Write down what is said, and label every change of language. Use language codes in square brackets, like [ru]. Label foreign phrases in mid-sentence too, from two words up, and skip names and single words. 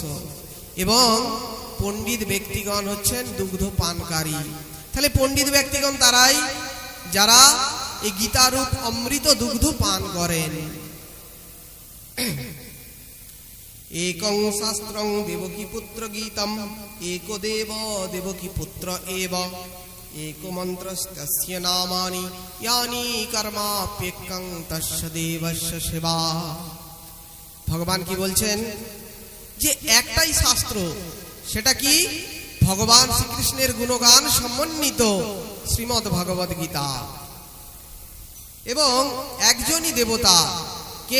[bn] এবং পণ্ডিত ব্যক্তিগণ হচ্ছেন দুগ্ধ পানকারী। তাহলে পণ্ডিত ব্যক্তিগণ তারাই যারা এই গীতারূপ অমৃত দুগ্ধ পান করেন। [sa] একং শাস্ত্রং দেবকী পুত্র গীতম एको देव देवकी पुत्र एव एको मन्त्रस्तस्य नामानि यानि कर्माप्येकं तस्य देवस्य सेवा। [bn] ভগবান কি বলছেন? যে একটাই শাস্ত্র, সেটা কি? ভগবান শ্রীকৃষ্ণের গুণগান সমন্বিত শ্রীমদ্ ভগবদ গীতা। এবং একজনই দেবতা, কে?